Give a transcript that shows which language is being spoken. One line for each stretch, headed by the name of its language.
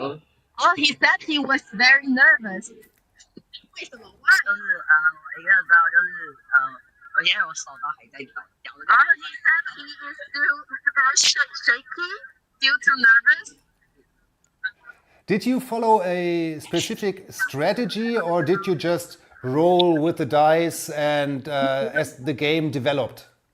English: Oh, he said he was very nervous.
Chinese: 为什么？就是我一个人知道，就是我现在我手都还在抖。
English: Oh, he said he is still very shaky due to nervous. Did you follow a specific strategy or did you just roll with the dice and as the game developed?